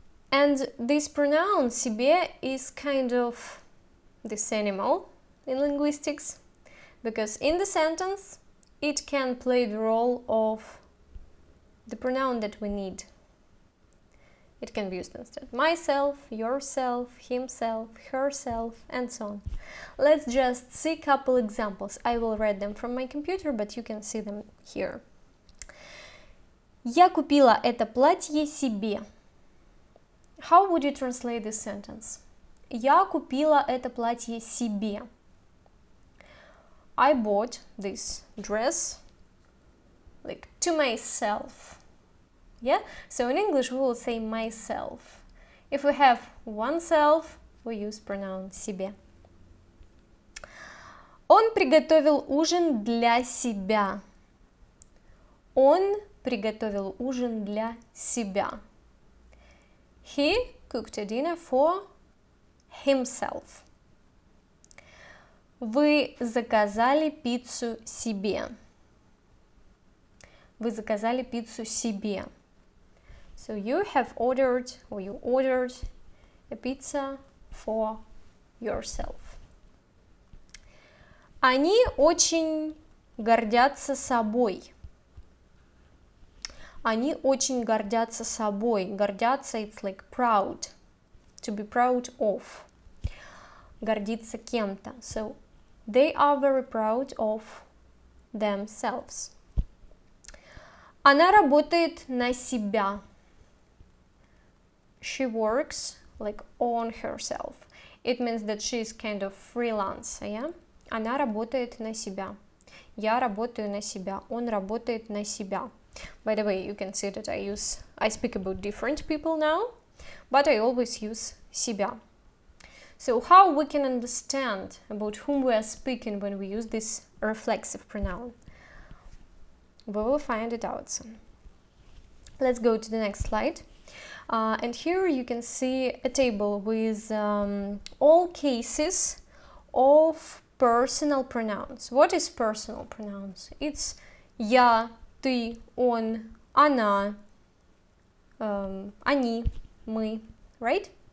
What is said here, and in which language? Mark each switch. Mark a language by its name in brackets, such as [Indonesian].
[English] And this pronoun СЕБЕ is kind of this animal in linguistics, because in the sentence it can play the role of the pronoun that we need. It can be used instead myself, yourself, himself, herself, and so on. Let's just see a couple examples. I will read them from my computer, but you can see them here. [Russian] Я купила это платье себе. [English] How would you translate this sentence? [Russian] Я купила это платье себе. [English] I bought this dress like to myself. Yeah? So in English we will say myself. If we have oneself, we use pronoun себе. [Russian] Он приготовил ужин для себя. Он приготовил ужин для себя. [English] He cooked a dinner for himself. [Russian] Вы заказали пиццу себе. Вы заказали пиццу себе. [English] So you have ordered, or you ordered a pizza for yourself. [Russian] Они очень гордятся собой. Они очень гордятся собой. [English] Гордятся, it's like proud. To be proud of. [Russian] Гордиться кем-то. [English] So they are very proud of themselves. [Russian] Она работает на себя. [English] She works like on herself. It means that she is kind of freelance, yeah? [Russian] Она работает на себя. Я работаю на себя. Он работает на себя. [English] By the way, you can see that I speak about different people now, but I always use себя. So how we can understand about whom we are speaking when we use this reflexive pronoun? We will find it out soon. Let's go to the next slide. And here you can see a table with all cases of personal pronouns. What is personal pronouns? It's я, ты, он, она, они, мы, right?